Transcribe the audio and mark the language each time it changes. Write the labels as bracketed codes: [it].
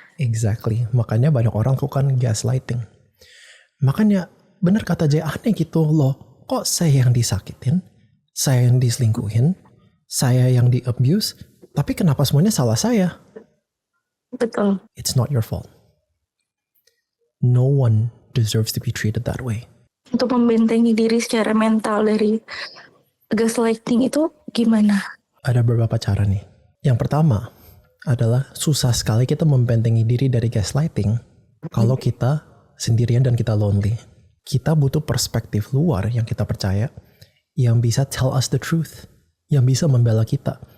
[en] Exactly. [id] Makanya banyak orang lakukan gaslighting. Makanya benar kata Jay, aneh gitu loh. Kok saya yang disakitin? Saya yang diselingkuhin? Saya yang di-abuse? Tapi kenapa semuanya salah saya? Betul. [en] It's not your fault. No one deserves to be treated that way. [id] Untuk membentengi diri secara mental dari gaslighting itu gimana? Ada beberapa cara nih. Yang pertama adalah susah sekali kita membentengi diri dari gaslighting kalau kita sendirian dan kita lonely. Kita butuh perspektif luar yang kita percaya, yang bisa [en] tell us the truth, [id] yang bisa membela kita.